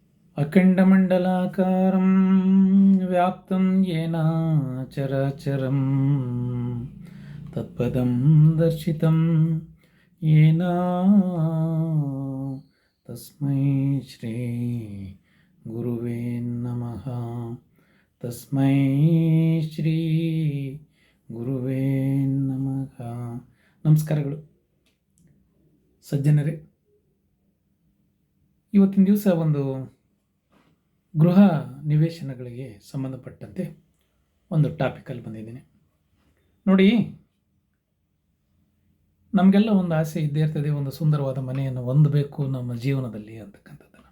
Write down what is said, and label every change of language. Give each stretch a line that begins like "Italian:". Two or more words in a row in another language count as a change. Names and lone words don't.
Sanskrit: अखण्डमण्डलाकारं व्याप्तं येन चराचरं तत्पदं दर्शितं येन तस्मै श्री गुरुवे नमः. तस्मै ಶ್ರೀ ಗುರುವೇ ನಮಃ.
Kannada: ನಮಸ್ಕಾರಗಳು ಸಜ್ಜನರೇ. ಇವತ್ತಿನ ದಿವಸ ಒಂದು ಗೃಹ ನಿವೇಶನಗಳಿಗೆ ಸಂಬಂಧಪಟ್ಟಂತೆ ಒಂದು ಟಾಪಿಕಲ್ಲಿ ಬಂದಿದ್ದೀನಿ. ನೋಡಿ, ನಮಗೆಲ್ಲ ಒಂದು ಆಸೆ ಇದ್ದೇ ಇರ್ತದೆ, ಒಂದು ಸುಂದರವಾದ ಮನೆಯನ್ನು ಹೊಂದಬೇಕು ನಮ್ಮ ಜೀವನದಲ್ಲಿ ಅಂತಕ್ಕಂಥದ್ದನ್ನು.